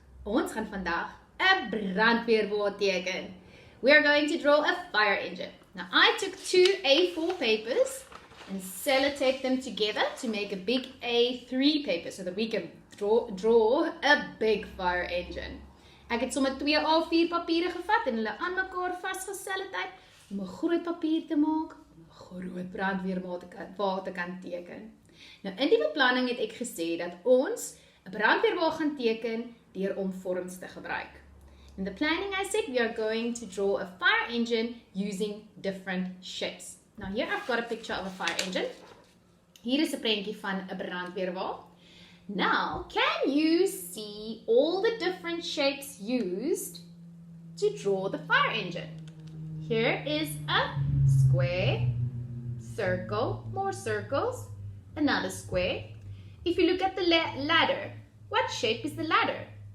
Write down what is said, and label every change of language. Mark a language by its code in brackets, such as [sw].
[af] Ons gaan vandag 'n brandweerwa teken. [en] We are going to draw a fire engine. Now I took 2 A4 papers and sellotaped them together to make a big A3 paper so that we can draw a big fire engine. [af] Ek het sommer 2 A4 papiere gevat en hulle aan mekaar vasgesellotape om 'n groot papier te maak om 'n groot brandweerwa te kan teken. Nou in die beplanning het ek gesê dat ons 'n brandweerwa gaan teken deur om vorms te gebruik. [en] In the planning I said we are going to draw a fire engine using different shapes. Now here I've got a picture of a fire engine. [af] Hier is 'n prentjie van 'n brandweerwa. [en] Now, can you see all the different shapes used to draw the fire engine? Here is a square, circle, more circles, another square. If you look at the ladder, what shape is the ladder?